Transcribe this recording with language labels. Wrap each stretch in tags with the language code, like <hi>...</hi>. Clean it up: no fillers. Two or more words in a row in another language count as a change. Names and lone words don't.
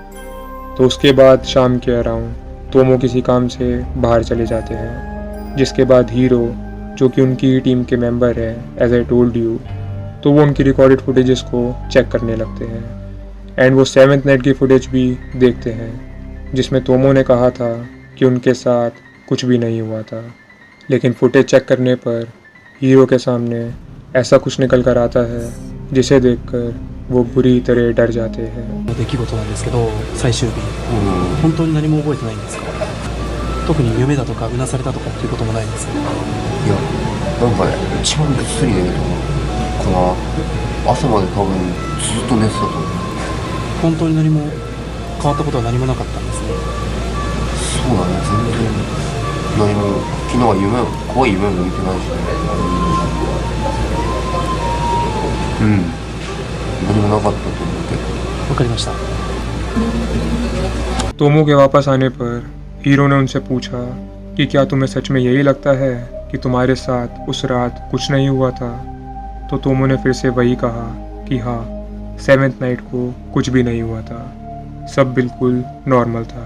<hi>तो उसके बाद शाम के अराउंड तोमो किसी काम से बाहर चले जाते हैं, जिसके बाद हीरो जो कि उनकी टीम के मेंबर हैं</hi> <en>as I told you,</en> <hi>तो वो उनकी</hi> <en>recorded footages</en> <hi>को चेक करने लगते हैं एंड वो 7th नाइट की फुटेज भी देखते हैं जिसमें तोमो ने कहा था कि उनके साथ कुछ भी नहीं हुआ था, लेकिन</hi> <en>footage check</en> <hi>करने पर हीरो के सामने ऐसा कुछ निकल कर आता है जिसे देखकर वो बुरी तरह डर जाते हैं।</hi> <ja>出来事なんですけど、最終日、本当に何も覚えてないんですか？特に夢だとかうなされたとかっていうこともないんですか？いやなんかね一番ぐっすり寝ると思うから朝まで多分ずっと寝てたと思う。本当に何も変わったことは何もなかったんですね。そうだね、全然何も昨日は怖い夢も見てないしね。何もなかったと思うけど。わかりました。</ja> <hi>तोमो के वापस आने पर हीरो ने उनसे पूछा कि क्या तुम्हें सच में यही लगता है कि तुम्हारे साथ उस रात कुछ नहीं हुआ था? तो तोमो ने फिर से वही कहा कि हाँ, 7th नाइट को कुछ भी नहीं हुआ था, सब बिल्कुल नॉर्मल था।</hi>